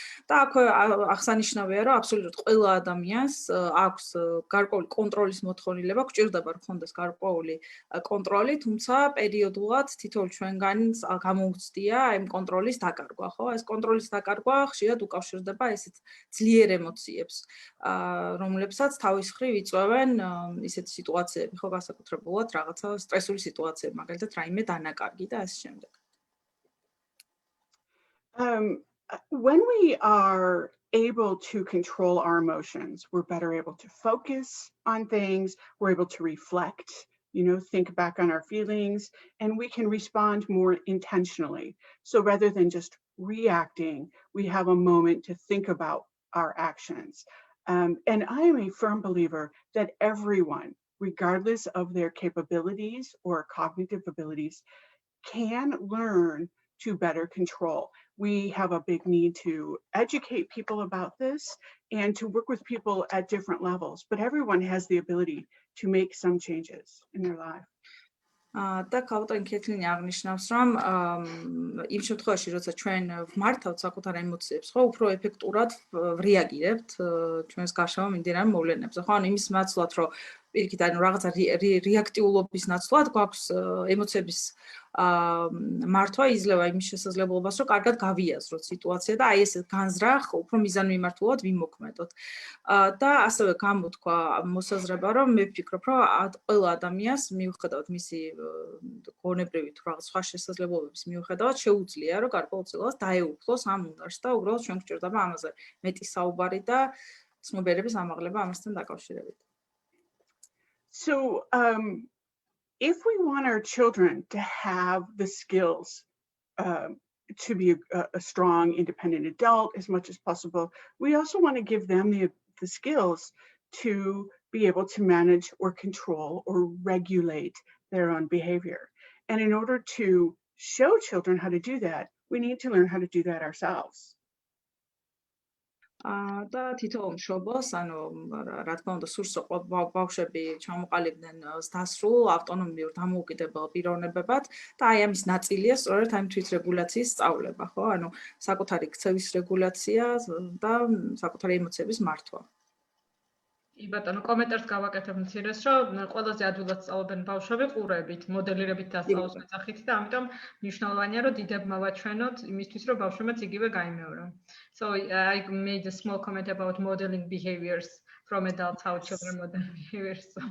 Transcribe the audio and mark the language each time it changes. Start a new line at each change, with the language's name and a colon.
Georgian: და აქ აღსანიშნავია, რომ აბსოლუტურად ყველა ადამიანს აქვს გარკვეული კონტროლის მოთხოვნილება, გვჭირდება რქონდეს გარკვეული კონტროლი, თუმცა პერიოდულად თითოეულ ჩვენგანს გამოუცდია იმ კონტროლის დაკარგვა, ხო? ეს კონტროლის დაკარგვა ხშირად უკავშირდება ესეთ ძლიერ ემოციებს, რომლებსაც თავის მხრივ იწვევენ ისეთი სიტუაციები, ხო, განსაკუთრებულად რაღაცა სტრესული სიტუაციები, მაგალითად რაიმე დანაკარგი და ასე შემდეგ.
English: When we are able to control our emotions, we're better able to focus on things, we're able to reflect, think back on our feelings, and we can respond more intentionally. So rather than just reacting, we have a moment to think about our actions. And I am a firm believer that everyone, regardless of their capabilities or cognitive abilities, can learn to better control. We have a big need to educate people about this and to work with people at different levels, but everyone has the ability to make some changes in their life.
Georgian: და კაპიტან ქეცლინი აღნიშნავს, რომ იმ შემთხვევაში, როცა ჩვენ ვმართავთ საკუთარ ემოციებს, ხო, უფრო ეფექტურად ვრეაგირებთ ჩვენს გარშემო მიმდინარე მოვლენებზე, ხო, ანუ იმის ნაცვლად, რომ პირიქით, ანუ რაღაცა რეაქტიულობის ნაცვლად გვაქვს ემოციების მართვა იძლევა იმის შესაძლებლობას, რომ კარგად გავიაზროთ სიტუაცია და აი ეს განზრახ უფრო მიზანმიმართულად ვიმოქმედოთ. და ასევე გამოთქვა მოსაზრება, რომ მე ვფიქრობ, რომ ყველა ადამიანს მიუხედავად მისი გონებრივი თუ რაღაც სხვა შესაძლებლობების მიუხედავად შეუძლია, რომ გარკვეულწილად დაეუფლოს ამ უნარს და უბრალოდ ჩვენ გვჭირდება ამაზე მეტი საუბარი და ცნობიერების ამაღლება ამასთან დაკავშირებით.
English: So if we want our children to have the skills to be a strong, independent adult as much as possible, we also want to give them the skills to be able to manage or control or regulate their own behavior. And in order to show children how to do that, we need to learn how to do that ourselves.
Georgian: და თითოეულ მშობელს, ანუ რა თქმა უნდა, სურს რომ ბავშვები ჩამოყალიბდნენ დასრულ ავტონომიურ დამოუკიდებელ პიროვნებებად და აი ამის ნაწილია სწორედ ამ თვით-რეგულაციის სწავლება, ხო? ანუ საკუთარი ქცევის რეგულაცია და საკუთარი ემოციების მართვა. ბატონო, კომენტარს გავაკეთებ მცირეს, რომ ყველაზე ადვილად სწავლობენ ბავშვები ყურებით, მოდელირებით დასწავლის მეძახით და ამიტომ მნიშვნელოვანია, რომ დიდებმა ვაჩვენოთ იმისთვის, რომ ბავშვებმაც იგივე გაიმეორონ.
English: So I made a small comment about modeling behaviors from adults, how children model behaviors.